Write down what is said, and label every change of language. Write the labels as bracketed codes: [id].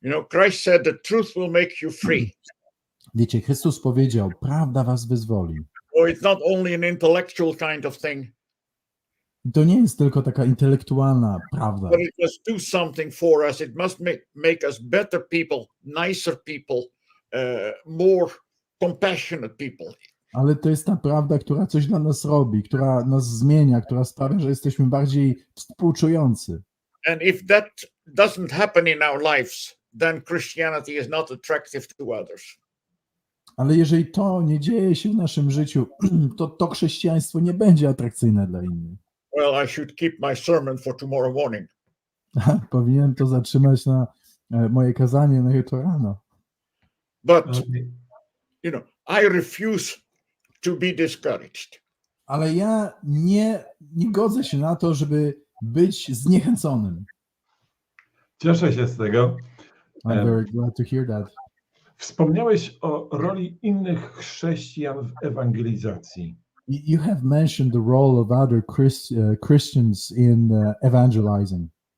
[en] Christ said the truth will make you free. [pl] Wiecie, Chrystus powiedział, prawda was wyzwoli. [en] It's not only an intellectual kind of thing. [pl] To nie jest tylko taka intelektualna prawda. [en] But it must do something for us. It must make us better people, nicer people, more compassionate people. [pl] Ale to jest ta prawda, która coś dla nas robi, która nas zmienia, która sprawia, że jesteśmy bardziej współczujący. [en] And if that doesn't happen in our lives, then Christianity is not attractive to others. [pl] Ale jeżeli to nie dzieje się w naszym życiu, to chrześcijaństwo nie będzie atrakcyjne dla innych. [en] Well, I should keep my sermon for tomorrow morning. [pl] Powinienem to zatrzymać na moje kazanie na jutro rano. [en] But, I refuse to be discouraged. [pl] Ale ja nie godzę się na to, żeby być zniechęconym. Cieszę się z tego. [en] I'm very glad to hear that. [pl] Wspomniałeś o roli innych chrześcijan w ewangelizacji. [en] You have mentioned the role of other Christians in evangelizing.